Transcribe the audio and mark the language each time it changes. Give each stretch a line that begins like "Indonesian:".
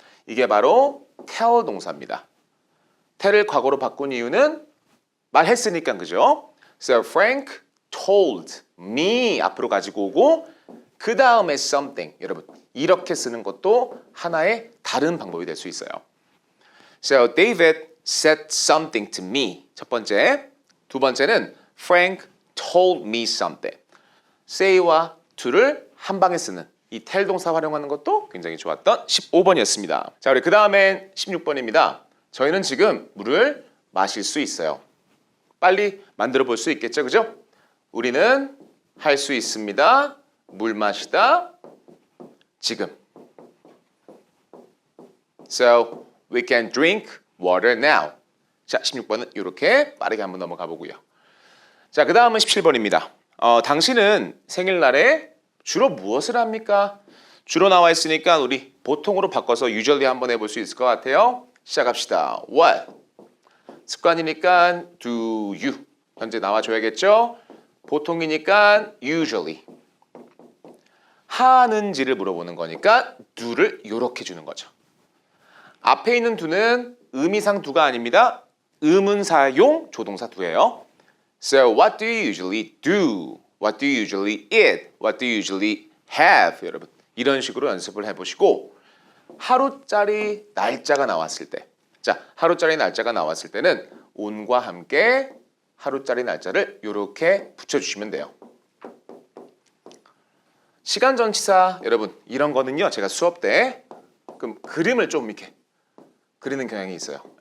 Korean: 이게 바로 tell 동사입니다. tell을 과거로 바꾼 이유는 말했으니까 그죠?
English: So Frank told me
Korean: 앞으로 가지고 오고 그 다음에 something 여러분 이렇게 쓰는 것도 하나의 다른 방법이 될 수 있어요.
English: So David said something to me.
Korean: 첫 번째. 두 번째는
English: Frank told me something.
Korean: say와 to를 한 방에 쓰는 이 tell 동사 활용하는 것도 굉장히 좋았던 15번이었습니다. 자, 우리 그 다음엔 16번입니다. 저희는 지금 물을 마실 수 있어요. 빨리 만들어 볼 수 있겠죠, 그죠? 우리는 할 수 있습니다. 물 마시다. 지금.
English: So we can drink water now.
Korean: 자, 16번은 이렇게 빠르게 한번 넘어가 보고요. 자, 그 다음은 17번입니다. 당신은 생일날에 주로 무엇을 합니까? 주로 나와 있으니까 우리 보통으로 바꿔서 usually 한번 해볼 수 있을 것 같아요. 시작합시다. What? 습관이니까
English: do you.
Korean: 현재 나와줘야겠죠? 보통이니까 usually. 하는지를 물어보는 거니까 do를 이렇게 주는 거죠. 앞에 있는 do는 의미상 do가 아닙니다. 의문사용 조동사 do예요.
English: So what do you usually do? What do you usually eat? What do you usually have?
Korean: 여러분 이런 식으로 연습을 해보시고 하루짜리 날짜가 나왔을 때 자, 하루짜리 날짜가 나왔을 때는 on과 함께 하루짜리 날짜를 이렇게 붙여주시면 돼요. 시간 전치사 여러분 이런 거는요 제가 수업 때 그림을 좀 이렇게 그리는 경향이 있어요.